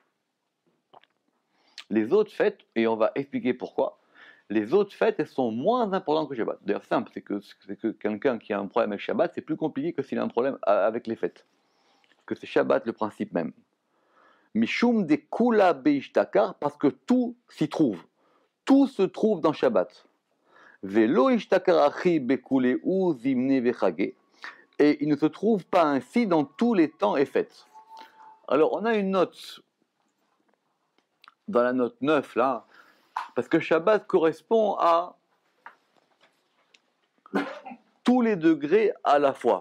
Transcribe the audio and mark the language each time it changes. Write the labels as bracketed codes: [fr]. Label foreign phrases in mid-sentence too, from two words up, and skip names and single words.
[fr] Les autres fêtes, et on va expliquer pourquoi, les autres fêtes, elles sont moins importantes que Shabbat. D'ailleurs, simple, c'est que quelqu'un qui a un problème avec Shabbat, c'est plus compliqué que s'il a un problème avec les fêtes. Que c'est Shabbat le principe même. [arc] משום דכולא ביה אשתכח, [fr] parce que tout s'y trouve. Tout se trouve dans Shabbat. [arc] ולא אשתכח הכי בכולהו זמני וחגי. [fr] Et il ne se trouve pas ainsi dans tous les temps et fêtes. Alors, on a une note, dans la note 9, là, parce que Shabbat correspond à tous les degrés à la fois.